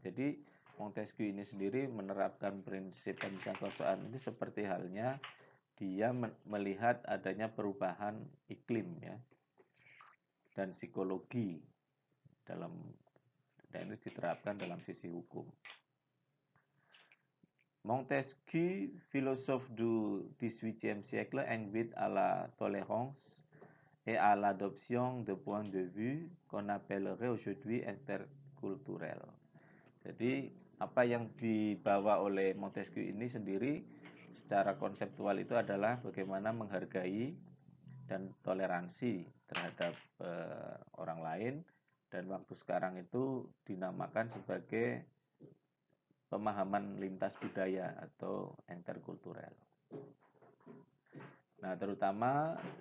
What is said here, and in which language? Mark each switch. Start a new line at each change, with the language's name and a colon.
Indonesian: Jadi Montesquieu ini sendiri menerapkan prinsip pemisahan ini seperti halnya dia melihat adanya perubahan iklim ya dan psikologi dan ini diterapkan dalam sisi hukum.
French: Montesquieu, philosophe du XVIIIe siècle, invite à la tolérance et à l'adoption de points de vue qu'on appellerait aujourd'hui interculturel.
Indonesian: Jadi apa yang dibawa oleh Montesquieu ini sendiri secara konseptual itu adalah bagaimana menghargai dan toleransi terhadap orang lain, dan waktu sekarang itu dinamakan sebagai pemahaman lintas budaya atau interkulturel. Nah, terutama